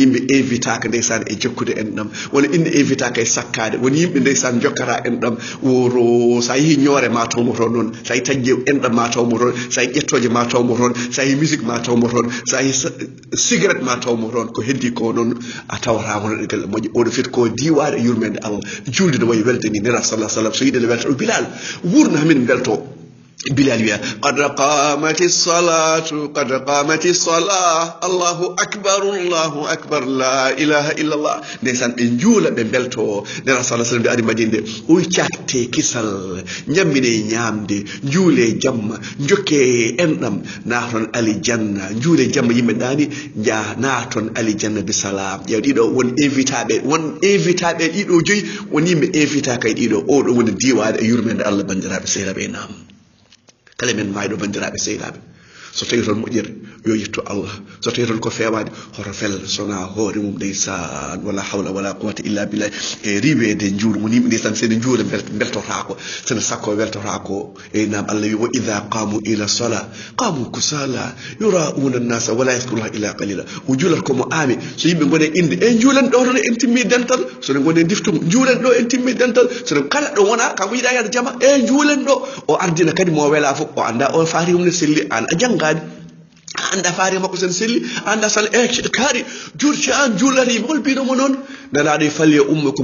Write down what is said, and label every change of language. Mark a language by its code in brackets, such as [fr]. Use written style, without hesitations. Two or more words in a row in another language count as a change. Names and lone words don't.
[ff] yimɓe invitaka ndeysan e jokkude en ɗam wona inde invitaka e sakkade woni yimɓe ndeysan jokkata en ɗam woro sa yeehi ñoore ma tawmo toon noon sa yi taƴƴe enɗam ma tawmo toon sa yi ƴettoje ma tawmo toon sa yi musique ma tawmo toon sa yi cigarette ma tawmo toon ko heddi ko noon a tawata hono ɗe galle moƴƴe oɗo fiti ko diwade yurmede Allah julde no wayi welde ni nera [ar] صلى الله عليه وسلم [ff] so yiɗe welta Bilal wurna min belto Bilal wiya [ar] قد قامت الصلاة الله أكبر لا إله إلا الله [ff] ndeysan ɓe juula ɓe belto nera [ar] صلى الله عليه وسلم [ff] ɓe ari Madina o catte kisal ñammine ñamde juule jamma jokke enɗam naton aljanna juule jamma yimɓe ɗani ja naton aljanna bisalam ƴeew ɗiɗo won invitaɓe ɗiɗo joyi won yimɓe invita kay ɗiɗo oɗo woni diwade e yurmede Allah bandiraɓe sehlaɓe nam kala men mayɗo bandiraɓe sehilaɓe so tawi toon moƴƴere yo yetto Allah so tawi ton ko fewade hoto fel sona hoore mum ndeysan [ar] ولا حول ولا قوة إلا بالله [ff] e riwede juuɗo mo yimɓe ndeysan sene juuɗe beltotako sene sakko weltotako e nam Allah wi [ar] وإذا قاموا إلى صلاة قاموا كسالى يراءون الناس ولا يذكرون إلا قليلا [ff] o juulat komo aami so yimɓe gone inde en juulan ɗo ton en timmi dental sono gone diftumo juulan ɗo en timmi dental sono kala ɗo wona kanko yiɗa yade jama e juulan ɗo o ardina kadi mo wela fof o anda o faari mum ne selli an a janngani anda faari makko sen selli anda sal kaari jurci an juulani hol binomo noon nelaɗo e falle ummukum